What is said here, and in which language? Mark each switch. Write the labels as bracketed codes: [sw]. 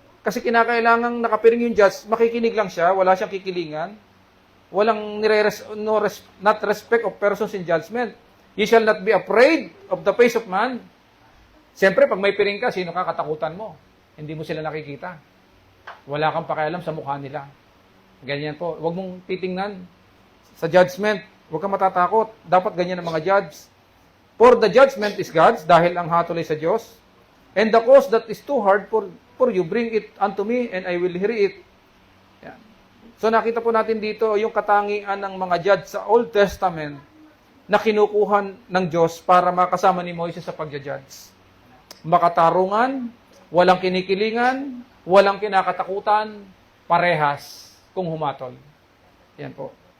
[tl] Kasi kinakailangang nakapiring yung judge, makikinig lang siya, wala siyang kikilingan. Walang not respect of persons in judgment. [en] Ye shall not be afraid of the face of man. [tl] Siyempre, pag may piring ka, sino ka katakutan mo? Hindi mo sila nakikita. Wala kang pakialam sa mukha nila. Ganyan po. Huwag mong titingnan sa judgment. Huwag kang matatakot. Dapat ganyan ang mga judge. For the judgment is God's, dahil ang hatol ay sa Diyos. [en] And the cause that is too hard for you, bring it unto me, and I will hear it. [tl] Yan. So nakita po natin dito yung katangian ng mga judge sa Old Testament na kinukuhan ng Diyos para makasama ni Moises sa pagja-judge. Makatarungan, walang kinikilingan, walang kinakatakutan, parehas kung humatol. Yan po.